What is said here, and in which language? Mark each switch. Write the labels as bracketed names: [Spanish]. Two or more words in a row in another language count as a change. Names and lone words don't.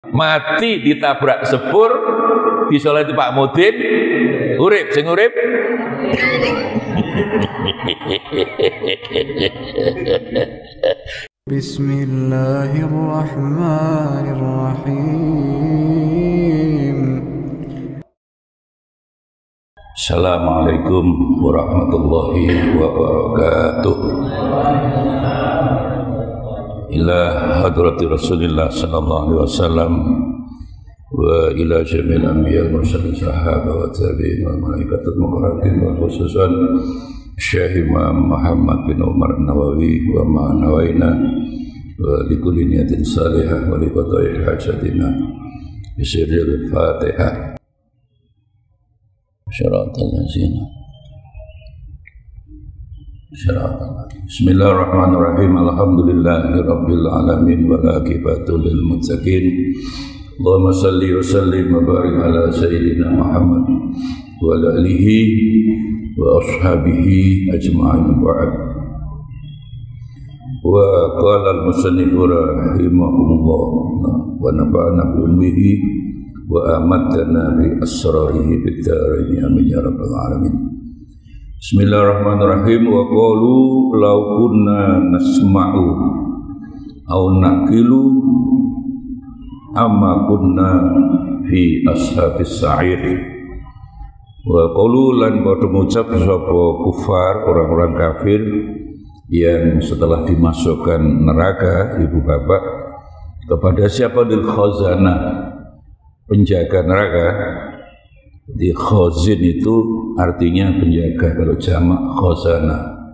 [Javanese] Mati ditabrak sepur, disolati Pak Mudin, urip sing urip. [Arabic] بسم الله الرحمن الرحيم. السلام عليكم ورحمة الله وبركاته. إلى حضرة رسول الله صلى الله عليه وسلم وإلى جميع الأنبياء والمرسلين صحابة والتابعين والملائكة المقربين وخصوصا الشيخ الإمام محمد بن عمر النووي وما نوينا ولكل نية صالحة ولقضاء حاجاتنا بسر الفاتحة. شرط الذين بسم الله الرحمن الرحيم. الحمد لله رب العالمين والعاقبة للمتقين. اللهم صل وسلم وبارك على سيدنا محمد وعلى آله وأصحابه أجمعين بعد. وقال المصنف رحمه الله ونفعنا به وأماتنا بأسراره بالدارين آمين يا رب العالمين. بسم الله الرحمن الرحيم. وقالوا لو كنا نسمع أو نعقل ما كنا في أصحاب السعير. وقالوا [Javanese] lan padha ngucap sapa kufar, [Indonesian] orang-orang kafir yang setelah dimasukkan neraka ibu bapak, kepada siapa? [Arabic] للخزنة, [Indonesian] penjaga neraka. Jadi khazin itu artinya penjaga, kalau jamak khazanah.